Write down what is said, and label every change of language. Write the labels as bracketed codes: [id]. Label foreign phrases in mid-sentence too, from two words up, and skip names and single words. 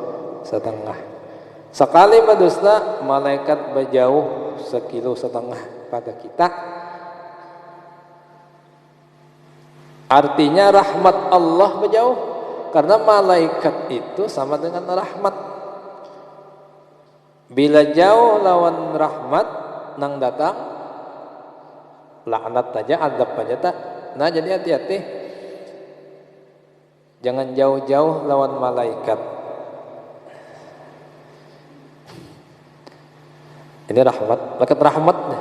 [id] Sekali berdusta, malaikat berjauh 1,5 kilo pada kita. Artinya rahmat Allah berjauh. Karena malaikat itu sama dengan rahmat. [bjn] Bila jauh lawan rahmat nang datang laknat aja, adab aja tak. [id] Nah jadi hati-hati, jangan jauh-jauh lawan malaikat. Ini malaikat rahmat.